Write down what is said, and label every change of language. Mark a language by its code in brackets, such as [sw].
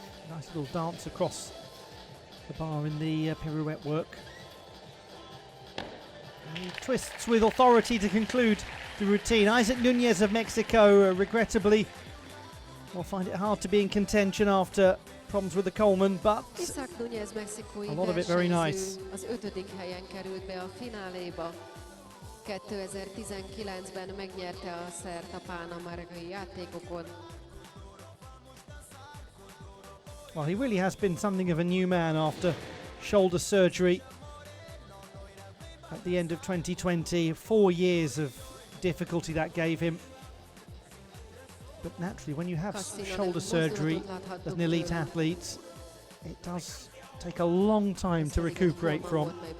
[en] Nice little dance across the bar in the pirouette work. And he twists with authority to conclude the routine. Isaac Nunez of Mexico, regrettably, will find it hard to be in contention after problems with the Coleman, but a lot of it very nice. [hu] Az 5. helyen került be a fináléba. 2019-ben megnyerte a szert a pán-amerikai játékokon. [en] Well, he really has been something of a new man after shoulder surgery at the end of 2020. 4 years of difficulty that gave him. But naturally, when you have shoulder surgery as an elite athlete, it does take a long time to recuperate from.